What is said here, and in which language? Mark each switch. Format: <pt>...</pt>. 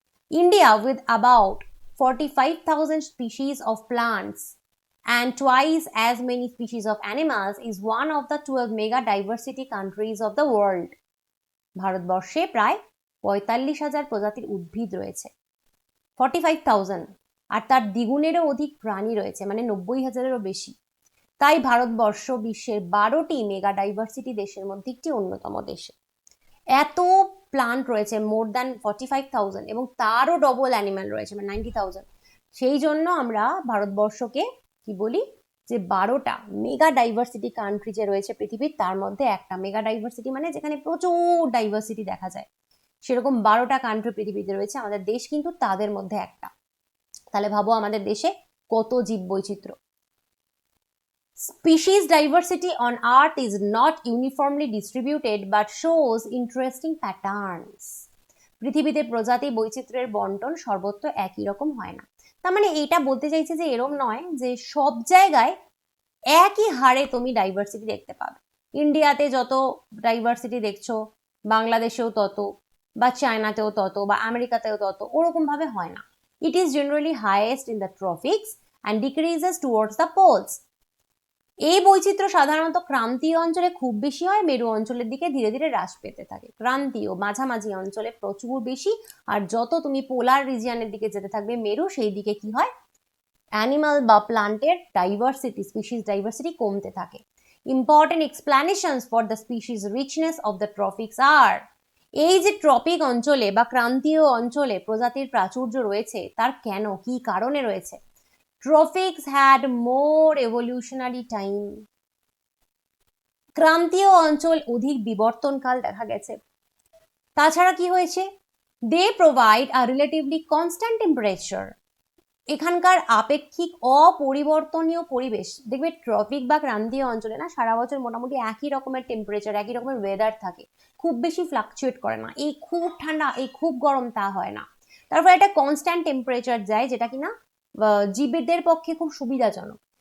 <en>India, with about 45,000 species of plants and twice as many species of animals, is one of the 12 mega diversity countries of the world.</en> <bn>ভারতবর্ষে প্রায় 45,000 প্রজাতির উদ্ভিদ রয়েছে, 45,000, আর তার দ্বিগুণেরও অধিক প্রাণী রয়েছে, মানে 90,000-এরও বেশি। তাই ভারতবর্ষ বিশ্বের 12টি মেগা ডাইভার্সিটি দেশের মধ্যে একটি অন্যতম দেশ। এত প্লান্ট রয়েছে</bn> <en>more than</en> <bn>45,000 এবং তারও ডবল অ্যানিমাল রয়েছে মানে 90,000। সেই জন্য আমরা ভারতবর্ষকে কি বলি যে 12টা মেগা ডাইভার্সিটি কান্ট্রি যে রয়েছে পৃথিবীর তার মধ্যে একটা। মেগা ডাইভার্সিটি মানে যেখানে প্রচুর ডাইভার্সিটি দেখা যায়, সেরকম 12টা কান্ট্রি পৃথিবীতে রয়েছে, আমাদের দেশ কিন্তু তাদের মধ্যে একটা। তাহলে ভাবো আমাদের দেশে কত জীব বৈচিত্র্য।</bn> <en>Species diversity on Earth is not uniformly distributed but shows interesting patterns.</en> <bn>পৃথিবীতে প্রজাতি বৈচিত্র্যের বন্টন সর্বত্র একই রকম হয় না। তার মানে এইটা বলতে চাইছে যে এরকম নয় যে সব জায়গায় একই হারে তুমি ডাইভার্সিটি দেখতে পাবে। ইন্ডিয়াতে যত ডাইভার্সিটি দেখছো বাংলাদেশেও তত, বা চায়নাতেও তত, বা আমেরিকাতেও তত, ওরকম ভাবে হয় না।</bn> <en>It is generally highest in the tropics and decreases towards the poles.</en> <bn>এই বৈচিত্র্য সাধারণত ক্রান্তীয় অঞ্চলে খুব বেশি হয়, মেরু অঞ্চলের দিকে ধীরে ধীরে হ্রাস পেতে থাকে। ক্রান্তীয় মাঝামাঝি অঞ্চলে প্রচুর বেশি, আর যত তুমি পোলার রিজিয়নের দিকে যেতে থাকবে মেরু, সেই দিকে কি হয় অ্যানিমাল বা প্লান্টের ডাইভার্সিটি, স্পিসিস ডাইভার্সিটি কমতে থাকে।</bn> <en>important explanations for the species richness of the tropics আর,</en> <bn>এই যে ট্রপিক অঞ্চলে বা ক্রান্তীয় অঞ্চলে প্রজাতির প্রাচুর্য রয়েছে তার কেন কি কারণে রয়েছে?</bn> <en>Tropics had more evolutionary time.</en> <bn>ক্রান্তীয় অঞ্চল অধিক বিবর্তনকাল দেখা গেছে। তাছাড়া কি হয়েছে?</bn> <en>They provide a relatively constant temperature.</en> <bn>এখানকার আপেক্ষিক অপরিবর্তনীয় পরিবেশ। দেখবে ট্রপিক বা ক্রান্তীয় অঞ্চলে না সারা বছর মোটামুটি একই রকমের টেম্পারেচার, একই রকমের ওয়েদার থাকে, খুব বেশি ফ্লাকচুয়েট করে না। এই খুব ঠান্ডা এই খুব গরম তা হয় না। তারপর একটা কনস্ট্যান্ট টেম্পারেচার যায়, যেটা কিনা জীবদের পক্ষে খুব সুবিধাজনক।</bn>